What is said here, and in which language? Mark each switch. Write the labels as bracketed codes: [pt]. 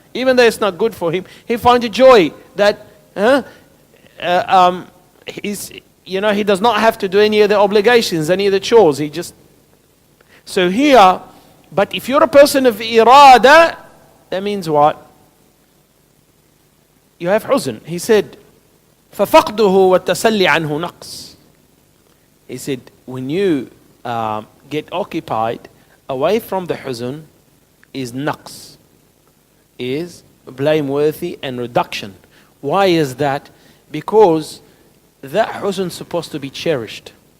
[en] Even though it's not good for him, he finds a joy that he does not have to do any of the obligations, any of the chores. He just... So here, but if you're a person of irada, that means what? You have huzn. He said, [ar] فَفَقْدُهُ وَالتَّسَلِّ عَنْهُ نَقْص. [en] He said, when you get occupied away from the huzn, is naqs, is blameworthy and reduction. Why is that? Because that huzn is supposed to be cherished.